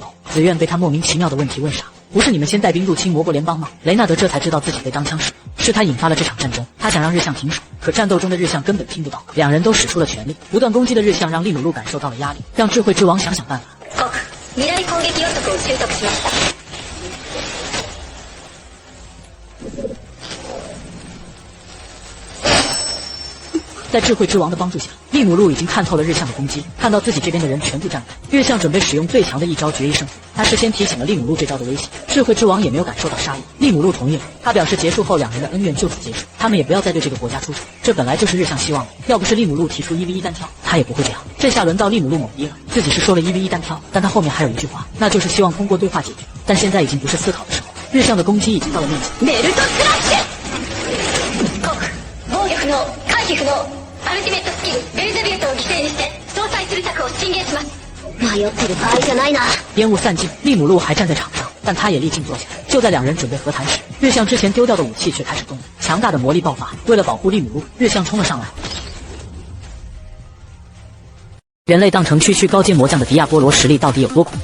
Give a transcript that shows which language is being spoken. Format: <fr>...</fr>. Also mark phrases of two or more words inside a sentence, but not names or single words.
<zh>紫苑被他莫名其妙的问题问傻。不是你们先带兵入侵魔国联邦吗？雷纳德这才知道自己被当枪使，是他引发了这场战争。他想让日向停手，可战斗中的日向根本听不到，两人都使出了全力，不断攻击的日向让利姆路感受到了压力，让智慧之王想想办法。</zh> <ja>未来攻撃予測を習得しました。</ja> <zh>在智慧之王的帮助下，利姆路已经看透了日向的攻击，看到自己这边的人全部战败。日向准备使用最强的一招决一胜负，他事先提醒了利姆路这招的危险。智慧之王也没有感受到杀意，利姆路同意了。他表示结束后两人的恩怨就此结束，他们也不要再对这个国家出手。这本来就是日向希望的，要不是利姆路提出1v1单挑，他也不会这样。这下轮到利姆路懵逼了，自己是说了1v1单挑，但他后面还有一句话，那就是希望通过对话解决。但现在已经不是思考的时候，日向的攻击已经到了面前。</zh> <ja>メルトスラッシュ。防御不能、回避不能。アルティメットスキルベルゼビュートを犠牲にして相殺する策を進言します。迷ってる場合じゃないな。</ja> <zh>烟雾散尽，利姆路还站在场上，但他也立即坐下。就在两人准备和谈时，日向之前丢掉的武器却开始动了，强大的魔力爆发。为了保护利姆路，日向冲了上来。人类当成区区高阶魔将的迪亚波罗实力到底有多恐怖？</zh>